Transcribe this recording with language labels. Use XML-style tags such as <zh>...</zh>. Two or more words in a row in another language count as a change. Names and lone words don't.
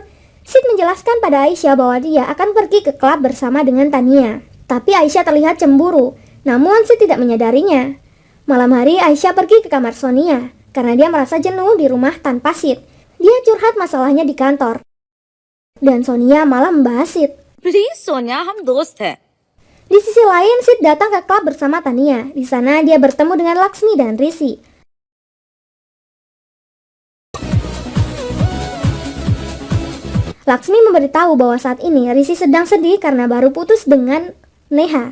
<id>Sid menjelaskan pada Aisyah bahwa dia akan pergi ke klub bersama dengan Tania. Tapi Aisyah terlihat cemburu, namun Sid tidak menyadarinya. Malam hari, Aisyah pergi ke kamar Sonia karena dia merasa jenuh di rumah tanpa Sid. Dia curhat masalahnya di kantor. Dan Sonia malah membahas Sid.</id> <en>Please Sonia,</en> <hi>हम दोस्त हैं.</hi> <id>Di sisi lain, Sid datang ke klub bersama Tania. Di sana dia bertemu dengan Laksmi dan Rishi. Laksmi memberitahu bahwa saat ini Rishi sedang sedih karena baru putus dengan Neha.</id>